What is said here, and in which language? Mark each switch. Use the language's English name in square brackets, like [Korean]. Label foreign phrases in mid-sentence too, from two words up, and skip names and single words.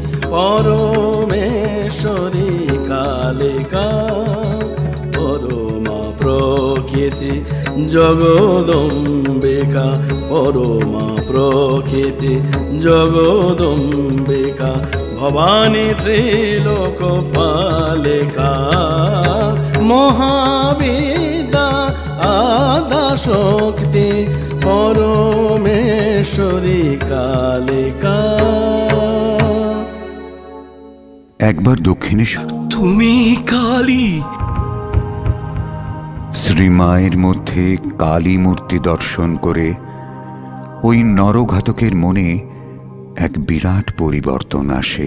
[Sanskrit] परमेश्वरी कालिका परमा प्रकृति जगदम्बिका परमा प्रकृति जगदम्बिका भवानी त्रिलोकपालिका महाविदा आदा शक्ति परमेश्वरी कालिका। [Bangla] একবার দক্ষিণেশ্বর তুমি কালী। শ্রীমায়ের মধ্যে কালী মূর্তি দর্শন করে ওই নরঘাতকের মনে এক বিরাট পরিবর্তন আসে।